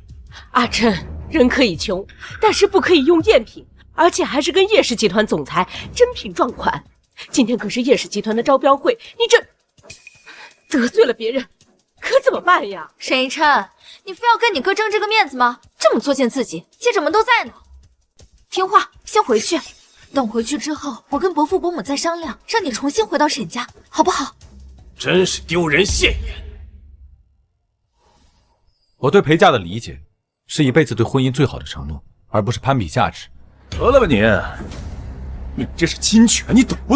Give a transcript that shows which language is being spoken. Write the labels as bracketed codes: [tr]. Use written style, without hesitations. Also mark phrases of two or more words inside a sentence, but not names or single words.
[zh] 阿琛，人可以窮，但是不可以用贗品，而且還是跟葉氏集團總裁真品撞款。今天可是葉氏集團的招標會，你這得罪了別人，可怎麼辦呀？沈一琛，你非要跟你哥爭這個面子嗎？這麼作踐自己，記者們都在呢。聽話，先回去。等回去之後，我跟伯父伯母再商量，讓你重新回到沈家，好不好？真是丟人現眼。我对陪嫁的理解，是一辈子对婚姻最好的承诺，而不是攀比价值。得了吧你这是侵权，你懂不懂？